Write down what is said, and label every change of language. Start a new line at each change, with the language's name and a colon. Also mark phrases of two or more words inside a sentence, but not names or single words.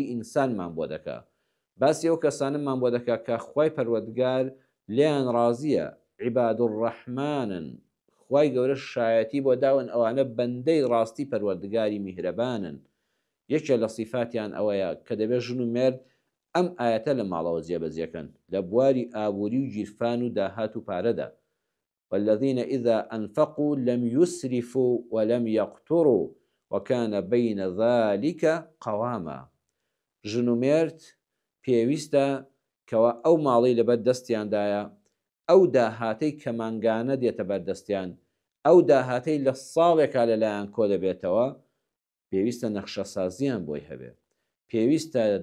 Central Kurdish: ئینسانمان بۆ دەکا باسی ئەو کەسانمان بۆ دەکا کە خوای پەروەردگار لیان ڕازیە
Arabic: عیباد الرەحمانن
Central Kurdish: خوای گەورە شایەتی بۆ داون ئەوانە بەندەی ڕاستی پەروەردگاری میهرەبانن یەکێ لە صیفاتیان ئەوەیە کە دەبێت ژن و مێرد ئەم ئاەتە لە ماڵەوە جێبەجێکەن لە بواری ئابووری و گیرفان و داهات و پارەدا
Arabic: والذين إذا أنفقوا لم يسرفوا ولم يقتروا وكان بين ذلك قواما
Central Kurdish: ژن و مێرد پێویستە کەوا ئەو ماڵی لەبەر دەستیاندایە ئەو داهاتەی کە مانگانە دێتە بەردەستیان ئەو داهاتەی لە ساڵێکا لەلایەن کۆ دەبێتەوە پێویستە نەخشە سازیان بۆی هەبێ پێویستە